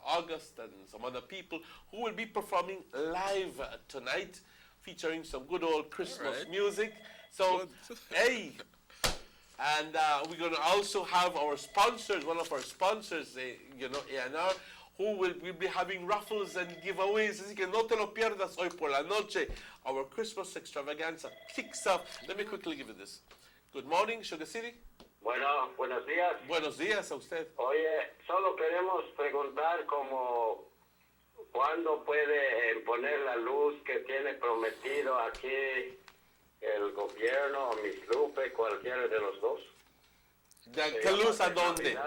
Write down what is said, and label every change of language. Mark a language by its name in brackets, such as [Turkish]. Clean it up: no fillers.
[English] August, and some other people who will be performing live tonight, featuring some good old Christmas music. So, hey, and we're going to also have our sponsors, one of our sponsors, A&R, who will be having raffles and giveaways. [Spanish] Así que no te lo pierdas hoy por la noche. [English] Our Christmas extravaganza kicks off. Let me quickly give you this. Good morning, Sugar City. [Spanish] Bueno, buenos días. Buenos días a usted. Oye, solo queremos preguntar como cuándo puede poner la luz que tiene prometido aquí el gobierno o Miss Lupe, cualquiera de los dos. ¿Qué luz a dónde?